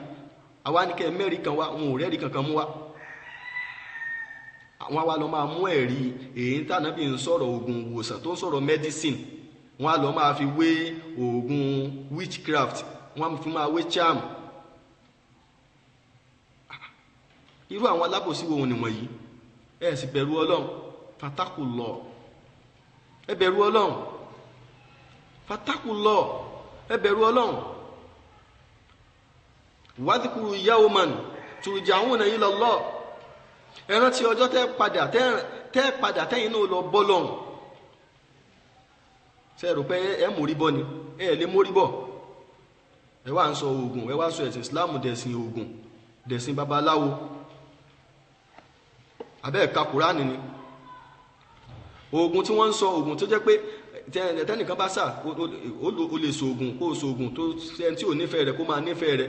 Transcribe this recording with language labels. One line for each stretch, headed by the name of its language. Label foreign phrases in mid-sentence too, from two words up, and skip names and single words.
Yoruba: àwa ní kẹ́ mẹ́rin kan wá, wọn ò rẹ́rí kankan mú wá. àwọn wa lọ máa mú ẹ̀rí èyí tánàbí ń sọ̀rọ̀ oògùn ìwòsàn, tó ń sọ̀rọ̀ medicine, wọn á lọ máa fi wé oògùn witchcraft, wọn á fi máa wé charm. irú àwọn alábòsí wo ni wọ̀nyí? ẹ sì bẹ̀rù Ọlọ́run, fatakullah, ẹ bẹ̀rù Ọlọ́run, fatakullah, ẹ bẹ̀rù Ọlọ́run.
Arabic: واذكروا يوما ترجعون إلى الله,
Yoruba: ẹ rántí ọjọ́ tẹ́ padà tẹ́yìn náà lọ bọ́ lọ́hùn. ṣe rò pé ẹ mórí bọ́ ni? ẹ lè mórí bọ́. ẹ wá ń sọ oògùn, ẹ wá sọ ẹ̀sìn Islam dẹ̀sìn oògùn, dẹ̀sìn babaláwo. abẹ́ ẹ̀ka Kùránì ni oògùn tí wọ́n ń sọ, oògùn tó jẹ́ pé tẹ́nìkan bá sà ó lè sògùn, kó sògùn tó ẹni tí ò nífẹ̀ẹ́ rẹ̀ kó máa nífẹ̀ẹ́ rẹ̀.